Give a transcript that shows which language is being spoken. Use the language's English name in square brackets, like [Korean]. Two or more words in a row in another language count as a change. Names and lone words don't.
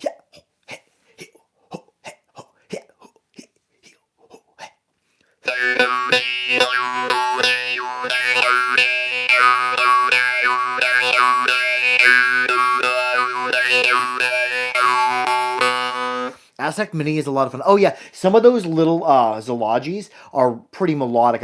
[English] Yeah, ho, he, ho, he, ho, he, ho, he, ho, he. Aztec Mini is a lot of fun. Oh yeah, some of those little Zologis are pretty melodic.